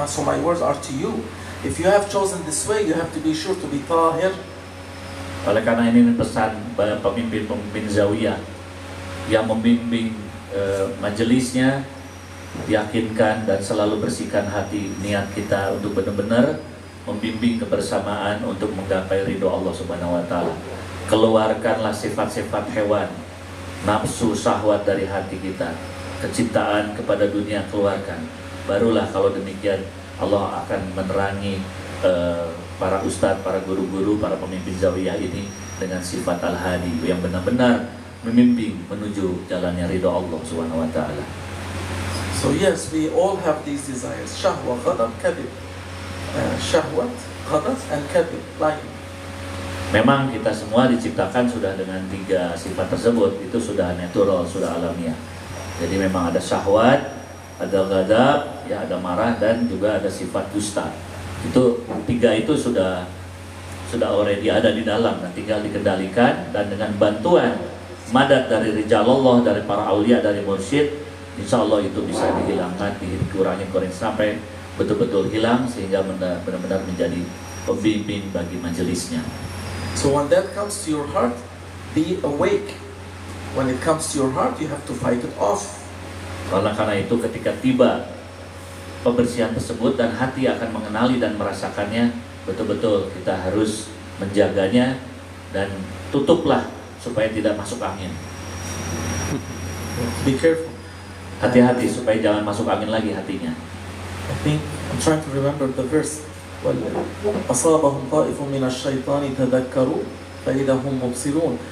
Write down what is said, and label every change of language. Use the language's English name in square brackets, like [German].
[English] So my words are to you. If you have chosen this way, you have to be sure to be tahir. [Indonesian] Oleh karena ini pesan pemimpin-pemimpin zawiyah yang membimbing majelisnya, yakinkan dan selalu bersihkan hati niat kita untuk benar-benar membimbing kebersamaan untuk menggapai ridho Allah Subhanahu wa taala. Keluarkanlah sifat-sifat hewan, nafsu, syahwat dari hati kita. Kecintaan kepada dunia keluarkan. Barulah kalau demikian Allah akan menerangi para ustadz, para guru-guru, para pemimpin zawiyah ini dengan sifat al-hadi yang benar-benar membimbing menuju jalannya ridho Allah Subhanahu wa taala. [English] So yes, we all have these desires. Shahwa, ghadab, kadhib. Shahwat, ghadab, and kadhib, lying. [Indonesian] Memang kita semua diciptakan sudah dengan 3 sifat tersebut. Itu sudah natural, sudah alamiah. Jadi memang ada syahwat, ada ghadab, ya ada marah, dan juga ada sifat dusta. Itu 3 itu sudah already ada di dalam, dan tinggal dikendalikan. Dan dengan bantuan madad dari rijalallah, dari para aulia, dari mursyid, insya Allah itu bisa dihilangkan, dikurangi sampai betul-betul hilang, sehingga benar-benar menjadi pembimbing bagi majelisnya. [English] So when that comes to your heart, be awake. When it comes to your heart, you have to fight it off. [Indonesian] Karena itu ketika tiba pembersihan tersebut dan hati akan mengenali dan merasakannya, betul-betul kita harus menjaganya dan tutuplah supaya tidak masuk angin. [English] Be careful. [Indonesian] Hati-hati supaya jangan masuk angin lagi hatinya. [English] I think I'm trying to remember the verse. [Arabic] أصابهم طائف من الشيطان تذكروا فإذا هم مبصرون.